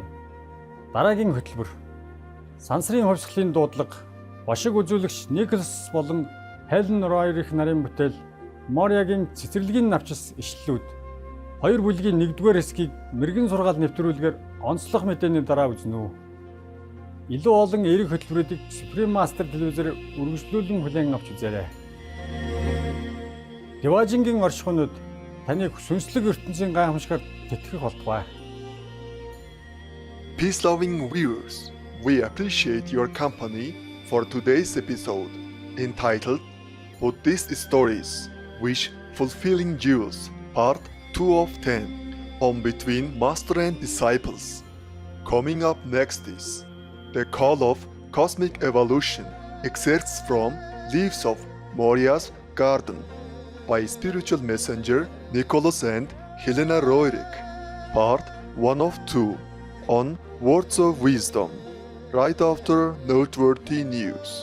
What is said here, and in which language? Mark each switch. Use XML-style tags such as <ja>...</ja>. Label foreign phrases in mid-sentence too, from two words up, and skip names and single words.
<mn>Дараагийн хөтөлбөр сансрын хувьсгалын дуудлага бошиг үзүүлэгч Николас болон Хелен Ройер их нарын бүтээл Мориагийн цэцэрлэгийн навчис ишлэлүүд 2 бүлгийн 1-р хэсгийг мэрэгэн сургаал нэвтрүүлгээр онцлог мэдээний дараа үзнэ үү. Илүү олон эерэг хөтөлбөрүүдийг Supreme Master телевизээр үргэлжлүүлэн хүлээн авч үзээрэй. Деважингийн оршихуйнууд таныг сүнслэг ертөнцийн гайхамшигт тэтгэх болтугай.</mn> <en>Peace-loving viewers, we appreciate your company for today's episode entitled Buddhist Stories Wish Fulfilling Jewels Part 2 of 10, Home Between Master and Disciples. Coming up next is The Call of Cosmic Evolution, excerpts from Leaves of Moria's Garden by spiritual messenger Nicholas and Helena Roerich, Part 1 of 2, on Words of Wisdom, right after noteworthy news.</en>